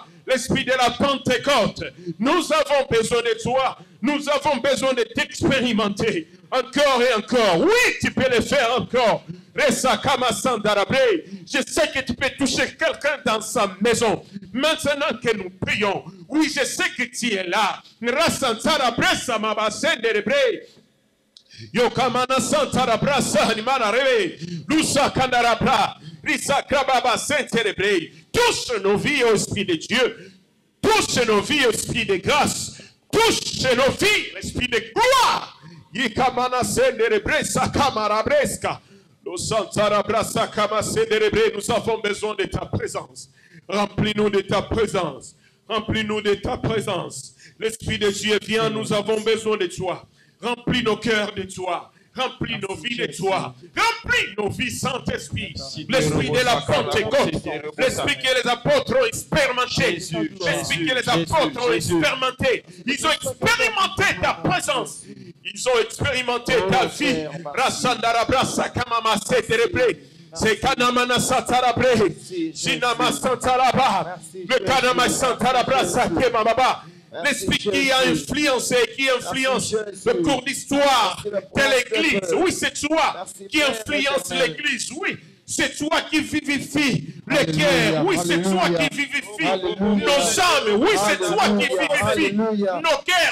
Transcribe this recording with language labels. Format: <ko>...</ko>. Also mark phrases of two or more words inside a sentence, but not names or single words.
<fr>L'Esprit de la Pentecôte, nous avons besoin de toi. Nous avons besoin de t'expérimenter encore et encore. Oui, tu peux le faire encore. Je sais que tu peux toucher quelqu'un dans sa maison. Maintenant que nous prions, oui, je sais que tu es là. Yokamana Santara Brasa Animana Reve, Lusa Kandarabra, Risa Krababa Saint-Célébré. Touche nos vies au Esprit de Dieu, touche nos vies au Esprit de grâce, touche nos vies, l'Esprit de gloire. Yikamana Senderebre Sakamara Breska, Santara Brasa Kama Senderebre. Nous avons besoin de ta présence. Remplis-nous de ta présence. Remplis-nous de ta présence. L'Esprit de Dieu vient, nous avons besoin de toi. Remplis nos cœurs de toi. Remplis nos vies de toi. Remplis nos vies, Saint-Esprit. L'Esprit de la Pentecôte. L'Esprit que les apôtres ont expérimenté. L'Esprit que les apôtres ont expérimenté. Ils ont expérimenté ta présence. Ils ont expérimenté ta vie. Rassandarabra Sakamama Seterebre. C'est Kanamana Satarabre. Jinama Santaraba. Le Kanama Santarabra Sakemababa. L'Esprit qui a influencé, qui influence le cours d'histoire de l'Église. Oui, c'est toi qui influence l'Église. Oui, c'est toi qui vivifie les cœurs. Oui, c'est toi qui vivifie nos âmes. Oui, c'est toi qui vivifie nos cœurs.</fr>